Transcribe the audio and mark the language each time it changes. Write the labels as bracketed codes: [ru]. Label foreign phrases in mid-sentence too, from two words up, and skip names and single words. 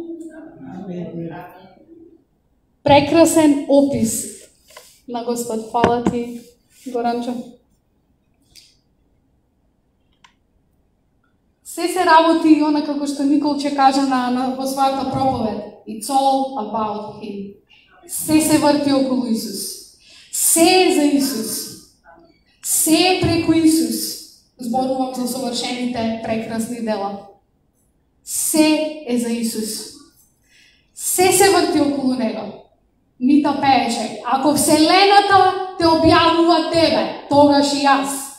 [mk] Прекрасен опис на Господ. Фала ти, Горанчо. Се работи и она како што Николче кажа во својата проповед. [en] It's all about Him. [mk] Се врти околу Исус. Се е за Исус. Се е преку Исус. Зборувам за совршените прекрасни дела. Се е за Исус. Се врти околу Него. Мита пееше, ако Вселената те објавува тебе, тогаш и јас.